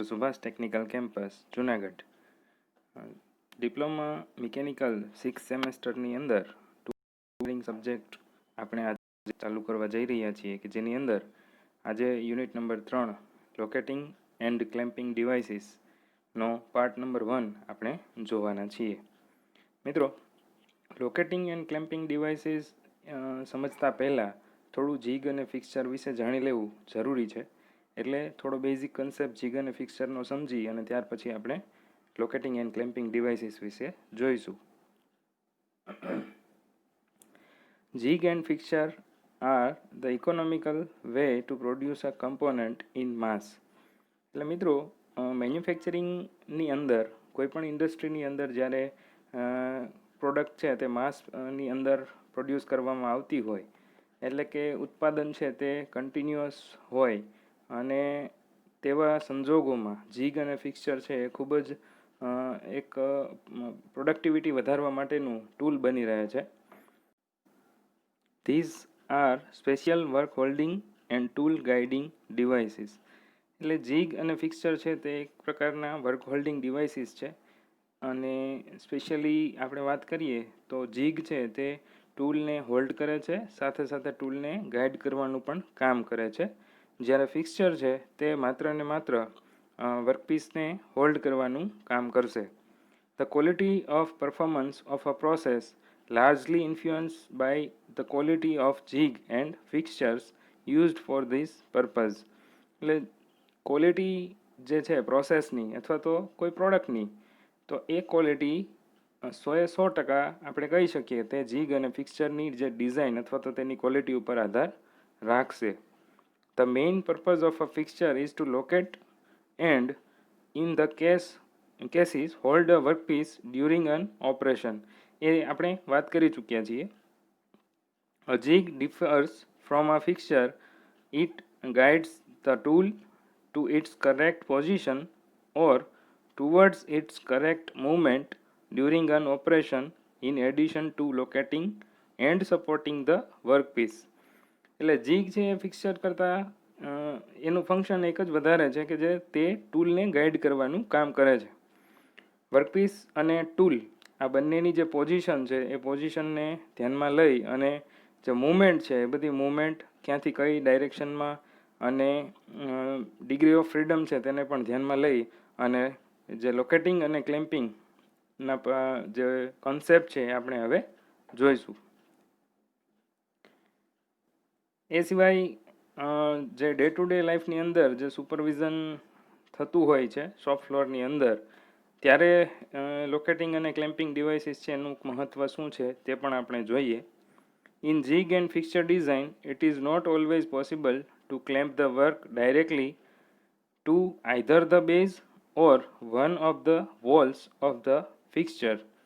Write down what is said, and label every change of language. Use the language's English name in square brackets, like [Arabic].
[English] Subhas Technical Campus, Junagadh. [Gujarati] Diploma mechanical 6 સેમેસ્ટરની અંદર tooling subject આપણે આજે ચાલુ કરવા જઈ રહ્યા છીએ કે જેની અંદર આજે unit number 3 લોકેટિંગ and clamping ડિવાઇસીસનો part number 1 આપણે જોવાના છીએ. મિત્રો, લોકેટિંગ એન્ડ ક્લેમ્પિંગ ડિવાઇસીસ સમજતા પહેલાં થોડું જીગ અને ફિક્સચર વિશે જાણી લેવું જરૂરી છે. એટલે થોડો બેઝિક કન્સેપ્ટ જીગ અને ફિક્સચરનો સમજી અને ત્યાર પછી આપણે લોકેટિંગ એન્ડ ક્લેમ્પિંગ ડિવાઇસીસ વિશે જોઈશું. [English] Jig and fixture are the economical way to produce a component in mass. [Gujarati] એટલે મિત્રો, મેન્યુફેક્ચરિંગની અંદર કોઈપણ ઇન્ડસ્ટ્રીની અંદર જ્યારે પ્રોડક્ટ છે તે માસની અંદર પ્રોડ્યુસ કરવામાં આવતી હોય, એટલે કે ઉત્પાદન છે તે કન્ટિન્યુઅસ હોય અને તેવા સંજોગોમાં જીગ અને ફિક્સચર છે એ ખૂબ જ એક પ્રોડક્ટિવિટી વધારવા માટેનું ટૂલ બની રહે છે. [English] These are special work holding and tool guiding devices. [Gujarati] એટલે જીગ અને ફિક્સચર છે તે એક પ્રકારના વર્ક હોલ્ડિંગ ડિવાઇસીસ છે અને સ્પેશિયલી આપણે વાત કરીએ તો જીગ છે તે ટૂલને હોલ્ડ કરે છે, સાથે સાથે ટૂલને ગાઈડ કરવાનું પણ કામ કરે છે, જ્યારે ફિક્સચર છે તે માત્ર ને માત્ર વર્કપીસને હોલ્ડ કરવાનું કામ કરશે. [English] The quality of performance of a process largely influenced by the quality of jig and fixtures used for this purpose. [Gujarati] એટલે ક્વોલિટી જે છે પ્રોસેસની અથવા તો કોઈ પ્રોડક્ટની, તો એ ક્વોલિટી 100% આપણે કહી શકીએ તે જીગ અને ફિક્સચરની જે ડિઝાઇન અથવા તો તેની ક્વોલિટી ઉપર આધાર રાખશે. [English] The main purpose of a fixture is to locate and in the cases hold a workpiece during an operation. [Gujarati] એ આપણે વાત કરી ચૂક્યા છીએ. [English] A jig differs from a fixture. It guides the tool to its correct position or towards its correct movement during an operation in addition to locating and supporting the workpiece. [Gujarati] એટલે jig છે એ fixture કરતાં એનું function એક જ વધારે છે કે જે તે ટૂલને ગાઈડ કરવાનું કામ કરે છે. વર્કપીસ અને ટૂલ આ બંનેની જે પોઝિશન છે એ પોઝિશનને ધ્યાનમાં લઈ અને જે મૂવમેન્ટ છે એ બધી મૂવમેન્ટ ક્યાંથી કઈ ડાયરેક્શનમાં અને ડિગ્રી ઓફ ફ્રીડમ છે તેને પણ ધ્યાનમાં લઈ અને જે લોકેટિંગ અને ક્લેમ્પિંગના જે કોન્સેપ્ટ છે એ આપણે હવે જોઈશું. એ સિવાય જે ડે ટુ ડે લાઈફની અંદર જે સુપરવિઝન થતું હોય છે શોપ ફ્લોરની અંદર, ત્યારે લોકેટિંગ અને ક્લેમ્પિંગ ડિવાઇસીસ છે એનું મહત્ત્વ શું છે તે પણ આપણે જોઈએ. [English] In jig and fixture design, it is not always possible to clamp the work directly to either the base or one of the walls of the fixture.